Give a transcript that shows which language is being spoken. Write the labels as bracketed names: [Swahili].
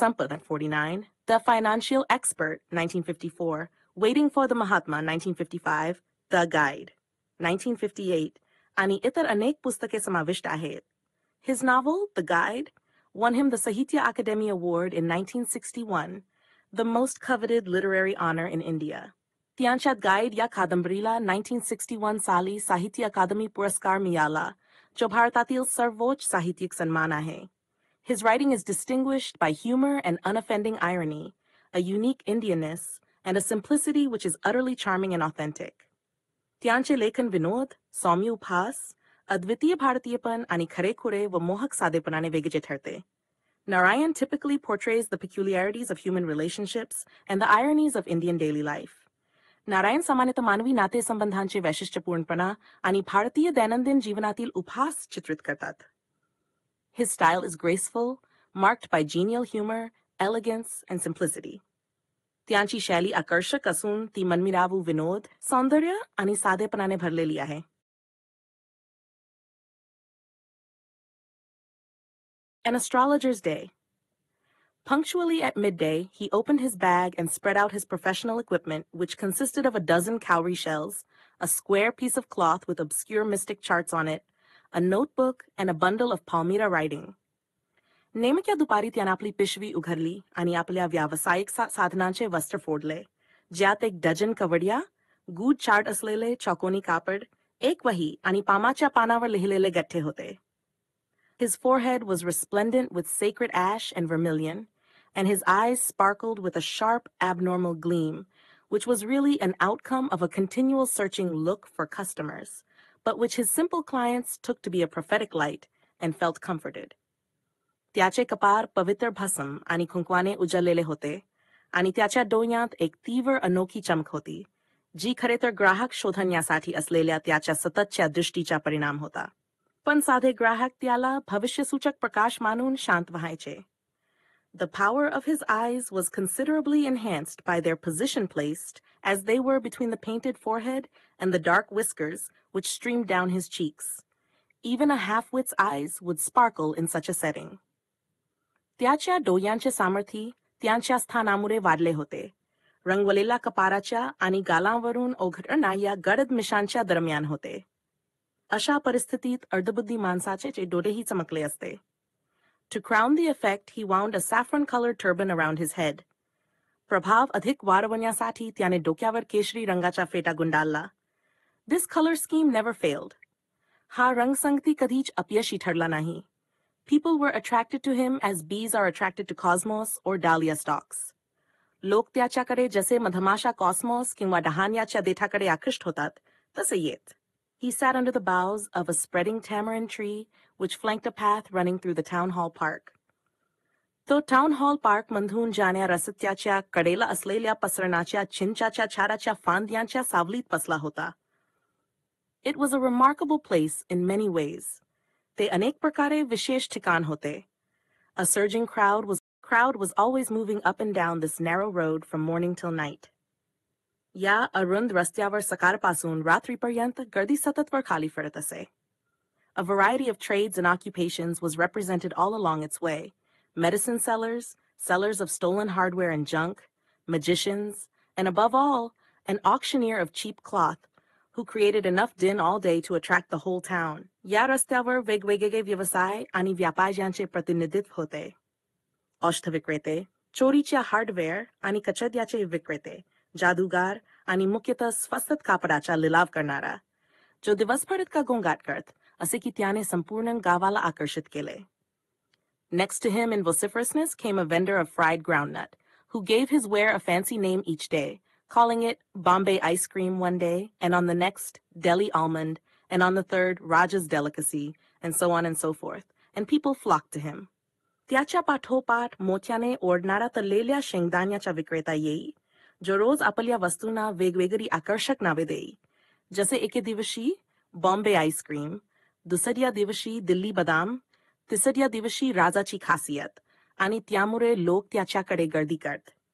[Marathi] Sampath, 49, The Financial Expert, 1954, Waiting for the Mahatma, 1955, The Guide, 1958, आणि इतर अनेक पुस्तके समाविष्ट आहेत. [English] His novel, The Guide, won him the Sahitya Akademi Award in 1961, the most coveted literary honor in India. [Marathi] त्यांच्या guide या कादंबरीला 1961 साली साहित्य अकादमी पुरस्कार मिळाला, जो भारतातील सर्वोच्च साहित्यिक सन्मान आहे. [English] His writing is distinguished by humor and unoffending irony, a unique Indianness, and a simplicity which is utterly charming and authentic. [Marathi] त्यांचे लेखन विनोद, सौम्य उपहास, अद्वितीय भारतीयपण आणि खरेखुरे व मोहक साधेपणाने वेगळे ठरते. [English] Narayan typically portrays the peculiarities of human relationships and the ironies of Indian daily life. [Marathi] Narayan सामान्यतः मानवी नातेसंबंधांचे वैशिष्ट्यपूर्णपणा आणि भारतीय दैनंदिन जीवनातील उपहास चित्रित करतात. [English] His style is graceful, marked by genial humor, elegance, and simplicity. [Marathi] त्यांची शैली आकर्षक असून ती मनमिरावू विनोद, सौंदर्य आणि साधेपणाने भरलेली आहे. [English] An Astrologer's Day. Punctually at midday, he opened his bag and spread out his professional equipment, which consisted of a dozen cowrie shells, a square piece of cloth with obscure mystic charts on it, a notebook, and a bundle of Palmyra writing. [Marathi] नेमक्या दुपारी त्यानं आपली पिशवी उघडली आणि आपल्या व्यावसायिक साधनांचे वस्त्र फोडले, ज्यात एक डझन कवड्या, गूढ चार्ट असलेले चौकोनी कापड, एक वही आणि पामाच्या पानावर लिहिलेले गठ्ठे होते. [English] His forehead was resplendent with sacred ash and vermilion, and his eyes sparkled with a sharp, abnormal gleam, which was really an outcome of a continual searching look for customers, but which his simple clients took to be a prophetic light and felt comforted. [Marathi] त्याचे कपार पवित्र भस्म आणि कुंकवाने उजळलेले होते, आणि त्याच्या डोळ्यात एक तीव्र अनोखी चमक होती, जी खरे तर ग्राहक शोधण्यासाठी असलेल्या त्याच्या सततच्या दृष्टीचा परिणाम होता. पण साधे ग्राहक त्याला भविष्यसूचक प्रकाश मानून शांत व्हायचे. [English] The power of his eyes was considerably enhanced by their position placed as they were between the painted forehead and the dark whiskers which streamed down his cheeks. Even a half-wit's eyes would sparkle in such a setting. [Marathi] त्याच्या डोळ्यांचे सामर्थ्य त्यांच्या स्थानामुळे वाढले होते. रंगवलेल्या कपाराच्या आणि गालांवरून ओघळणा या गडद मिशांच्या दरम्यान होते. अशा परिस्थितीत अर्धबुद्धी माणसाचे डोळेही चमकले असते. [English] To crown the effect, he wound a saffron-colored turban around his head. [Marathi] प्रभाव अधिक वाढवण्यासाठी त्याने डोक्यावर केशरी रंगाचा फेटा गुंडाळला. [English] This color scheme never failed. [Marathi] हा रंगसंगती कधीच अपयशी ठरला नाही. [English] People were attracted to him as bees are attracted to cosmos or dahlia stalks. [Marathi] लोक त्याच्याकडे जसे मधमाशा कॉस्मॉस किंवा डहाण्याच्या देठाकडे आकृष्ट होतात, तसे येत. [English] He sat under the boughs of a spreading tamarind tree, which flanked a path running through the town hall park. [Marathi] तो टाउन हॉल पार्क मधून जाण्या रस्त्याच्या कडेला असलेल्या पसरणाच्या चिंचाच्या झाडाच्या फांद्यांच्या सावलीत बसला होता. [English] It was a remarkable place in many ways. [Marathi] ते अनेक प्रकारे विशेष ठिकाण होते. [English] A surging crowd was always moving up and down this narrow road from morning till night. [Marathi] या अरुंद रस्त्यावर सकाळपासून रात्रीपर्यंत गर्दी सतत वर खाली फिरत असे. [English] A variety of trades and occupations was represented all along its way. Medicine sellers, sellers of stolen hardware and junk, magicians, and above all, an auctioneer of cheap cloth, who created enough din all day to attract the whole town. [Marathi] या रस्त्यावर वेगवेगळे व्यवसाय आणि व्यापाऱ्यांचे प्रतिनिधित्व होते. औषध विक्रेते, चोरीच्या हार्डवेअर आणि कचऱ्याचे विक्रेते, जादूगार आणि मुख्यतः स्वस्त कापडाचा लिलाव करणारा, जो दिवसभर इतका गोंगाट करत असे की त्याने संपूर्ण गावाला आकर्षित केले. [English] Next to him in vociferousness came a vendor of fried groundnut, who gave his ware a fancy name each day, calling it Bombay ice cream one day, and on the next, Delhi almond, and on the third, Raja's delicacy, and so on and so forth, and people flocked to him. [Marathi] त्याच्या पाठोपाठ मोत्याने ओढणारा तळलेल्या शेंगदाण्याचा विक्रेता येई, जो रोज आपल्या वस्तूंना वेगवेगळी आकर्षक नावे देई, जसे एके दिवशी बॉम्बे आईस्क्रीम, दुसऱ्या दिवशी दिल्ली बदाम, तिसऱ्या दिवशी राजाची खासियत, आणि त्यामुळे लोक त्याच्याकडे गर्दी करत.